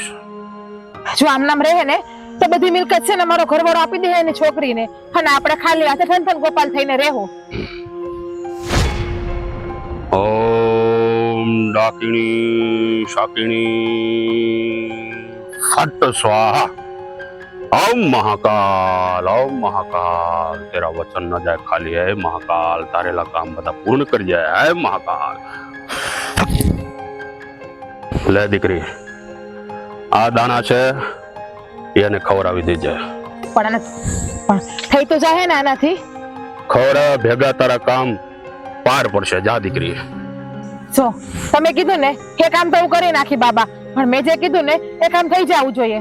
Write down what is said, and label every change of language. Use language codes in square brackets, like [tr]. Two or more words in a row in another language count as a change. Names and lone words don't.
[gu] જો આમ નામ રહે ને તો બધી મિલકત છે ને મારો ઘરવાળો આપી દે એની છોકરીને, અને આપણે ખાલી હાથે ઠનઠન ગોપાલ થઈને રહેવું. ઓમ ડાકિણી શાકિણી ફટ સ્વાહા. [hi] ओम महाकाल, ओम महाकाल, तेरा वचन न जाए खाली है महाकाल. तारेला काम बता पूर्ण कर जाए है महाकाल. [gu] લે દીકરી, આ દાણા છે એને ખવડાવી દેજે. પણ થઈ તો જાય ને આનાથી. ખવડા ભેગા તારા કામ પાર પડશે. જા દીકરી. જો તમે કીધું ને એ કામ તો હું કરી નાખી બાબા, પણ મેં જે કીધું ને એ કામ થઈ જવું જોઈએ.